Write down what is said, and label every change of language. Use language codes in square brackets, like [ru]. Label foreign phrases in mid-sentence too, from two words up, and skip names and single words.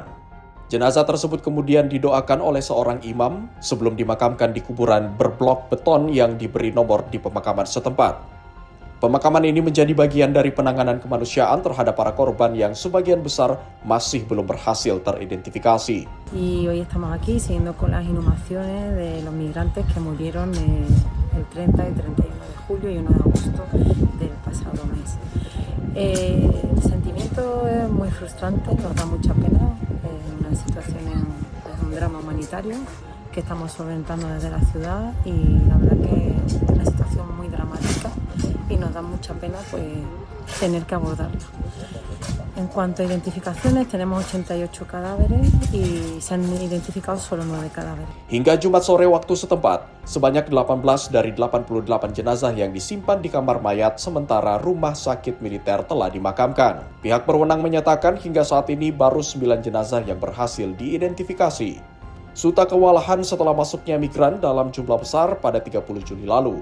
[id] Jenazah tersebut kemudian didoakan oleh seorang imam sebelum dimakamkan di kuburan berblok beton yang diberi nomor di pemakaman setempat. Pemakaman ini menjadi bagian dari penanganan kemanusiaan terhadap para korban yang sebagian besar masih belum berhasil teridentifikasi. [es] Y hoy estamos aquí siguiendo con las inhumaciones de los migrantes que murieron el 30 y 31 de julio y 1 de agosto del pasado mes. El sentimiento es muy frustrante, nos da mucha pena, una situación es un drama humanitario que estamos solventando desde la ciudad y la verdad que es una situación muy dramática y nos da mucha pena pues tener que abordarla. En cuanto a identificaciones, tenemos 88 cadáveres y se han identificado solo 9 cadáveres. [id] Hingga Jumat sore waktu setempat, sebanyak 18 dari 88 jenazah yang disimpan di kamar mayat sementara rumah sakit militer telah dimakamkan. Pihak berwenang menyatakan hingga saat ini baru 9 jenazah yang berhasil diidentifikasi. Suta kewalahan setelah masuknya migran dalam jumlah besar pada 30 Juni lalu.